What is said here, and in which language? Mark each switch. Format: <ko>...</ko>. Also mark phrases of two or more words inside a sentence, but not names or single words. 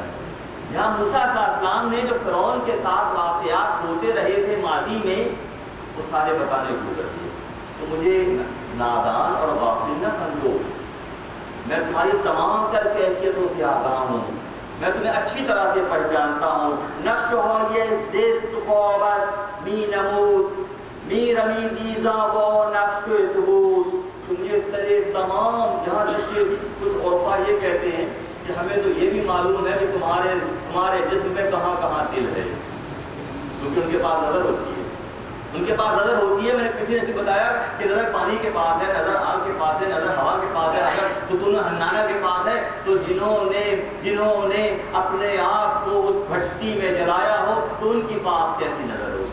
<ur>یہاں موسیٰ علیہ السلام نے جو فرعون کے ساتھ واقعات ہوتے رہے تھے ماضی میں وہ سارے بتانے شروع کر دیے. تو مجھے نادان اور غافل نہ سمجھو، میں تمہاری تمام تر کیفیتوں سے آگاہ ہوں، میں تمہیں اچھی طرح سے پہچانتا ہوں.</ur> <fa>نقش ہو یہ زیست خوابت می نمود می رمیدی زاغو نقش تبود.</fa> <ur>تم یہ ترے تمام جہاں تک کہ کچھ عرفا یہ کہتے ہیں کہ ہمیں تو یہ بھی معلوم ہے کہ تمہارے جسم میں کہاں کہاں دل ہے، کیونکہ ان کے پاس نظر ہوتی ہے، ان کے پاس نظر ہوتی ہے. میں نے پچھلے سے بتایا کہ نظر پانی کے پاس ہے، نظر آگ کے پاس ہے، نظر ہوا کے پاس ہے، اگر ستون حنانہ کے پاس ہے تو جنہوں نے اپنے آپ کو اس بھٹی میں جلایا ہو تو ان کے پاس کیسی نظر ہوگی؟</ur>